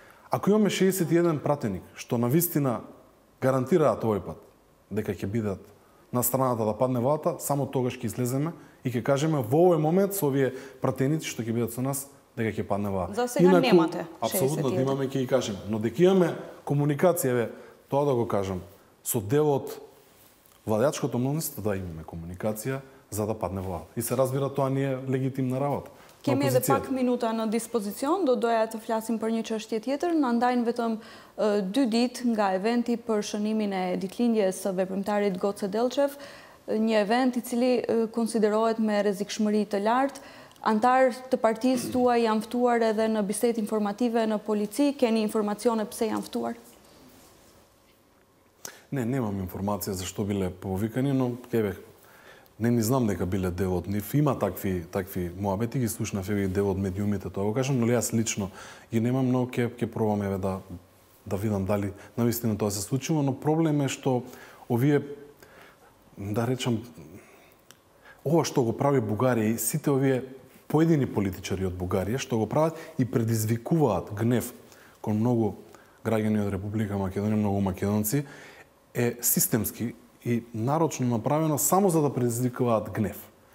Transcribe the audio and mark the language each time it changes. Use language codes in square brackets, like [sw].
[mk] Ако имаме 61 пратеник, што навистина гарантираат овој пат дека ќе бидат на страната да падне владата, само тогаш ќе излеземе и ќе кажеме во овој момент со овие пратеници што ќе бидат со нас дека ќе падне владата. За сега немате 61. Апсолутно да имаме ќе ги кажеме, но дека имаме комуникација, тоа да го кажам, со дел од владачкото мнозинство, да имаме комуникација за да падне владата. И се разбира тоа не е легитимна работа. [sq] Кеми edhe pak minuta në dispozicion, do doja të flasim për një çështje tjetër, na ndajnë vetëm 2 ditë nga eventi për shënimin e ditëlindjes së veprimtarit Goce Delçev, një event I cili konsiderohet me rrezikshmëri të lartë. Antar të partisë tuaj janë ftuar edhe në bisedë informative në polici, keni informacione pse janë ftuar? [mk] Не, немам информација зашто биле повикани, но не ни знам дека биле дел од нив. Има такви моабети, ги слушнав и дел од медиумите, тоа го кажам, но јас лично ги немам, но ќе пробам да видам дали навистина тоа се случува, но проблем е што овие, да речам, ова што го прави Бугарија и сите овие поедини политичари од Бугарија што го прават и предизвикуваат гнев кон многу граѓани од Република Македонија, многу македонци, е системски и нарочно направено само за да предизвикуваат гнев.